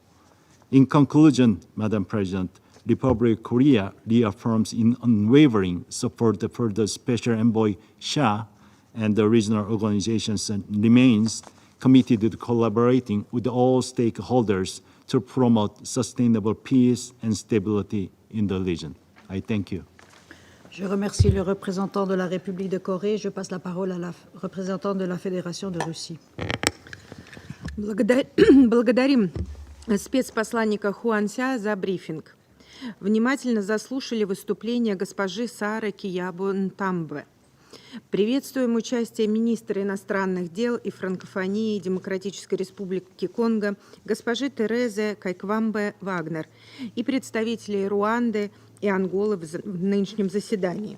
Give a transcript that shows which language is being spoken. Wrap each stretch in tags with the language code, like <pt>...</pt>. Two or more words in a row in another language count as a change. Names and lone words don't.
<en>In conclusion, Madam President, Republic of Korea reaffirms in unwavering support for the Special Envoy Shah and the regional organizations and remains committed to collaborating with all stakeholders to promote sustainable peace and stability in the region. I thank you.</en> <fr>Je remercie le représentant de la République de Corée. Je passe la parole à la représentante de la Fédération de Russie.</fr> <ru>Благодарим спецпосланника Хуанся за брифинг. Внимательно заслушали выступление госпожи Сары Киябу-Нтамбе. Приветствуем участие министра иностранных дел и франкофонии Демократической Республики Конго госпожи Терезы Кайквамбе-Вагнер и представителей Руанды и Анголы в нынешнем заседании.</ru>